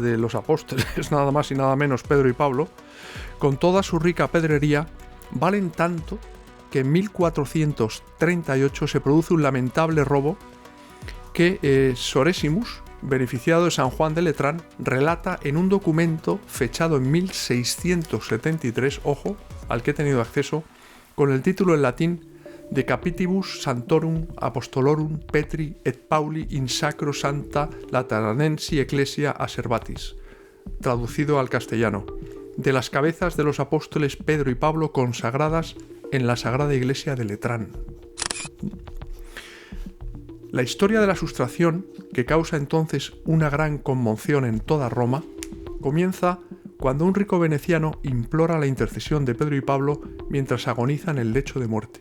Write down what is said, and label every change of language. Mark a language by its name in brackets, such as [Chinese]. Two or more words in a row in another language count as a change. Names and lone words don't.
[Spanish] de los apóstoles, nada más y nada menos, Pedro y Pablo, con toda su rica pedrería, valen tanto que en 1438 se produce un lamentable robo que Sorésimus, beneficiado de San Juan de Letrán, relata en un documento fechado en 1673, ojo, al que he tenido acceso, con el título en latín De Capitibus Santorum Apostolorum Petri et Pauli in Sacro Santa Lateranensi Ecclesia Aservatis, traducido al castellano, de las cabezas de los apóstoles Pedro y Pablo consagradas en la Sagrada Iglesia de Letrán. La historia de la sustracción, que causa entonces una gran conmoción en toda Roma, comienza cuando un rico veneciano implora la intercesión de Pedro y Pablo mientras agonizan en el lecho de muerte.